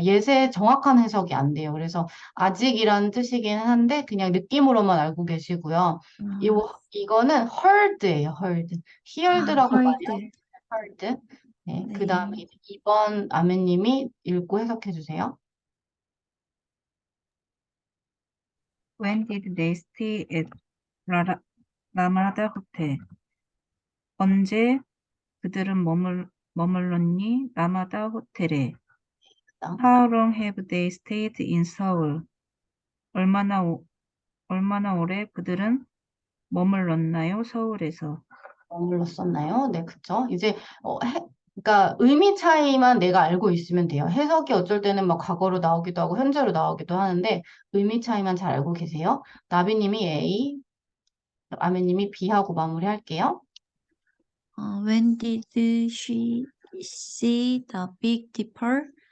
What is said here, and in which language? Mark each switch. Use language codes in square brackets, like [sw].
[ko] 예세 정확한 해석이 안 돼요. 그래서 아직이라는 뜻이기는 한데, 그냥 느낌으로만 알고 계시고요. 이거는 heard예요, heard. heard라고 많이 하죠, heard. heard. 네, 그 네. 다음에 2번 아메님이 읽고 해석해 주세요. [en] When did they stay at 라마다 호텔? [ko] 언제 그들은 머물렀니? 라마다 호텔에. [en] How long have they stayed in Seoul? [ko] 얼마나 오래 그들은 머물렀나요? 서울에서. 머물렀었나요? 네, 그쵸. 이제, 그러니까 의미 차이만 내가 알고 있으면 돼요. 해석이 어쩔 때는 막 과거로 나오기도 하고 현재로 나오기도 하는데 의미 차이만 잘 알고 계세요. 나비님이 A, 아메님이 B 하고 마무리할게요. [en] When did she see the Big Dipper?